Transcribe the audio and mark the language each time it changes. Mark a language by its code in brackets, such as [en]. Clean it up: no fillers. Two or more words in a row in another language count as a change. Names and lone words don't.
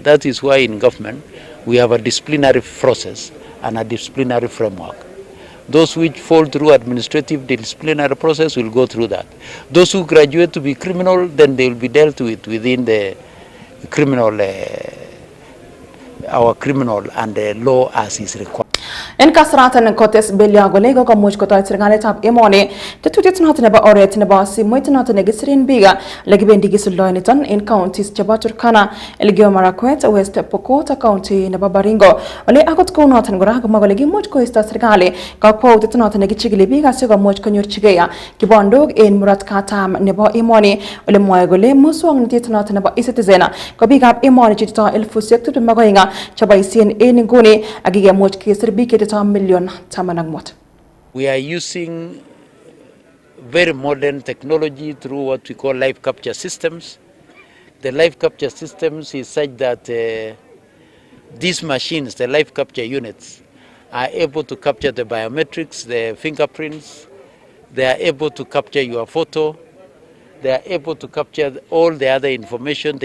[en] That is why in government we have a disciplinary process and a disciplinary framework. Those which fall through administrative disciplinary process will go through that. Those who graduate to be criminal, then they will be dealt with within the criminal, our criminal and the law as is required. [kln] En kasaratan kotes Bello gole ko komuch kotoit serikalitab emoni tetutiet noton nebo oret nebo simoit noton nekisirin biga lekibendi kisuldoeniton en counties chebo Turkana, Elgeyo Marakwet, West Pokot ak county nebo Baringo. Ole akot kou noton kora komwa kole kimuch koisto serikali kakwautiet noton nekichigili biik asikomuch konyorchigei kibondok en murot katam nebo emoni. Ole mwae kole muswoknotet noton nebo e-citizen ko biikab emoni chitito 22,000 cheboisien en nguni ak kikemuch kesir biik million tamanangmot. [en] We are using very modern technology through what we call live capture systems. The live capture systems is such that these machines, the live capture units, are able to capture the biometrics, the fingerprints, they are able to capture your photo, they are able to capture all the other information.